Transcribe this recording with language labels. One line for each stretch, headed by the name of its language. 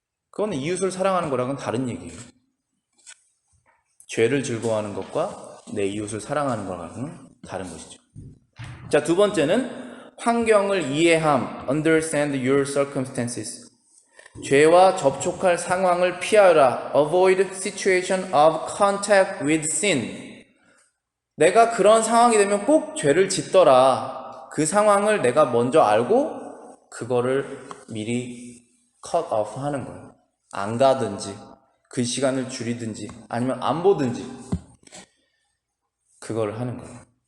Korean: 그건 이웃을 사랑하는 거랑은 다른 얘기예요. 죄를 즐거워하는 것과 내 이웃을 사랑하는 거랑은 다른 것이죠. 자, 두 번째는 환경을 이해함,
English: understand your circumstances.
Korean: 죄와 접촉할 상황을 피하라,
English: avoid situation of contact with sin.
Korean: 내가 그런 상황이 되면 꼭 죄를 짓더라. 그 상황을 내가 먼저 알고 그거를 미리 cut off 하는 거예요. 안 가든지 그 시간을 줄이든지 아니면 안 보든지 그걸 하는 거예요.